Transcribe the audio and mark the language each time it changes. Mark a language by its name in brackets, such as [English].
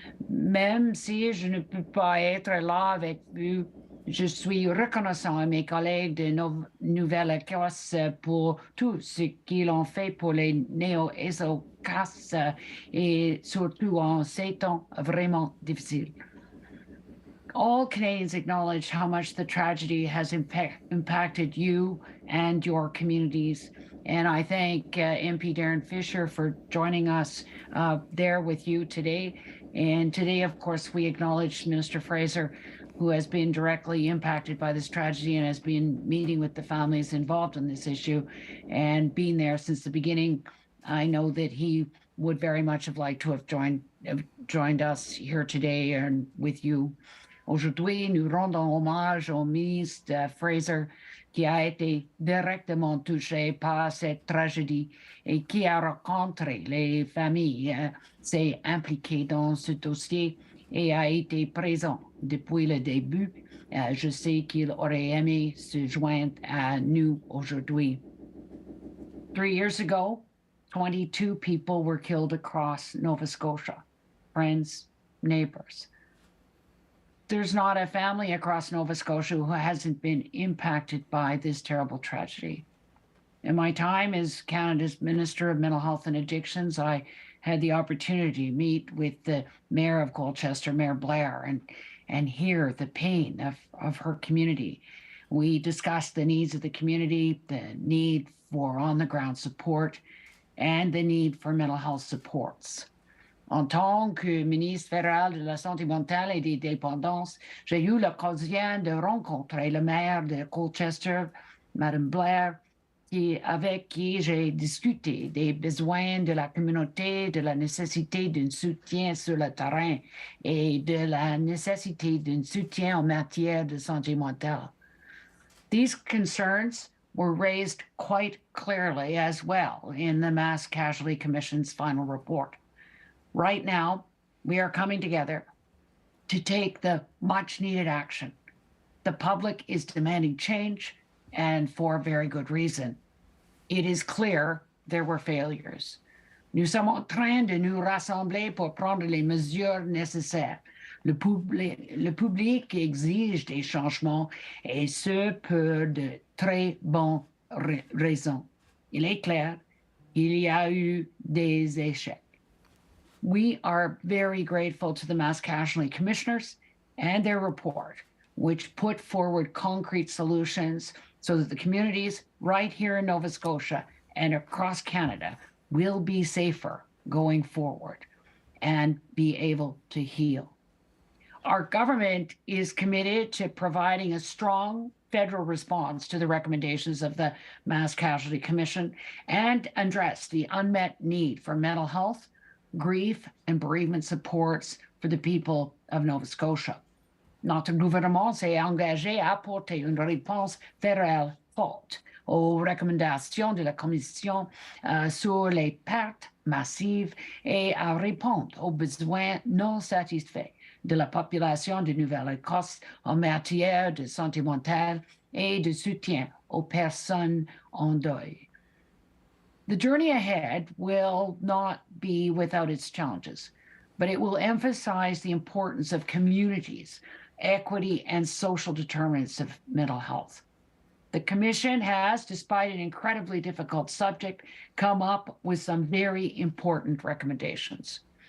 [French] Même si je ne peux pas être là avec vous, je suis reconnaissant à mes collègues de Nouvelle-Écosse pour tout ce qu'ils ont fait pour les néo-Écossais et surtout en ces temps vraiment difficiles. [English] All Canadians acknowledge how much the tragedy has impacted you and your communities. And I thank MP Darren Fisher for joining us there with you today. And today, of course, we acknowledge Minister Fraser, who has been directly impacted by this tragedy and has been meeting with the families involved in this issue and being there since the beginning. I know that he would very much have liked to have joined us here today and with you. [French] Aujourd'hui, nous rendons hommage au ministre Fraser, qui a été directement touché par cette tragédie et qui a rencontré les familles, s'est impliqué dans ce dossier et a été présent depuis le début. Je sais qu'il aurait aimé se joindre à nous aujourd'hui. [English] 3 years ago, 22 people were killed across Nova Scotia, friends, neighbors. There's not a family across Nova Scotia who hasn't been impacted by this terrible tragedy. In my time as Canada's Minister of Mental Health and Addictions, I had the opportunity to meet with the Mayor of Colchester, Mayor Blair, and hear the pain of her community. We discussed the needs of the community, the need for on-the-ground support, and the need for mental health supports. [French] En tant que ministre fédéral de la Santé mentale et des dépendances, j'ai eu l'occasion de rencontrer le maire de Colchester, Madame Blair, avec qui j'ai discuté des besoins de la communauté, de la nécessité d'un soutien sur le terrain et de la nécessité d'un soutien en matière de santé mentale. [English] These concerns were raised quite clearly as well in the Mass Casualty Commission's final report. Right now, we are coming together to take the much needed action. The public is demanding change, and for very good reason. It is clear there were failures. [French] Nous sommes en train de nous rassembler pour prendre les mesures nécessaires. Le public exige des changements, et ce pour de très bonnes raisons. Il est clair qu'il y a eu des échecs. [English] We are very grateful to the Mass Casualty Commissioners and their report, which put forward concrete solutions so that the communities right here in Nova Scotia and across Canada will be safer going forward and be able to heal. Our government is committed to providing a strong federal response to the recommendations of the Mass Casualty Commission and address the unmet need for mental health, grief, and bereavement supports for the people of Nova Scotia. [French] Notre gouvernement s'est engagé à apporter une réponse fédérale forte aux recommandations de la Commission sur les pertes massives et à répondre aux besoins non satisfaits de la population de Nouvelle-Écosse en matière de santé mentale et de soutien aux personnes en deuil. [English] The journey ahead will not be without its challenges, but it will emphasize the importance of communities, equity, and social determinants of mental health. The Commission has, despite an incredibly difficult subject, come up with some very important recommendations.